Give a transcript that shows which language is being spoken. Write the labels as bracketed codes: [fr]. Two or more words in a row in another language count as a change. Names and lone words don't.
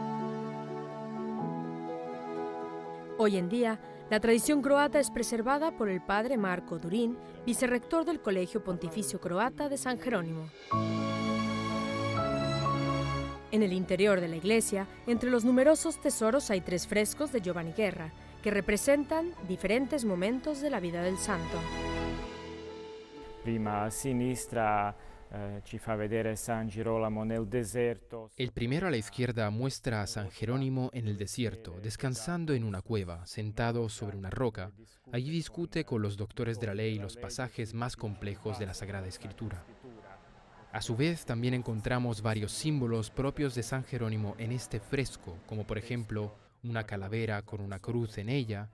[es] Hoy en día, la tradición croata es preservada por el padre Marko Durin, vicerrector del Colegio Pontificio Croata de San Jerónimo. En el interior de la iglesia, entre los numerosos tesoros hay 3 frescos de Giovanni Guerra, que representan diferentes momentos de la vida del santo. [it] Prima a sinistra ci fa vedere San Girolamo nel deserto. [es] El primero a la izquierda muestra a San Jerónimo en el desierto, descansando en una cueva, sentado sobre una roca. Allí discute con los doctores de la ley los pasajes más complejos de la Sagrada Escritura. A su vez, también encontramos varios símbolos propios de San Jerónimo en este fresco, como por ejemplo una calavera con una cruz en ella.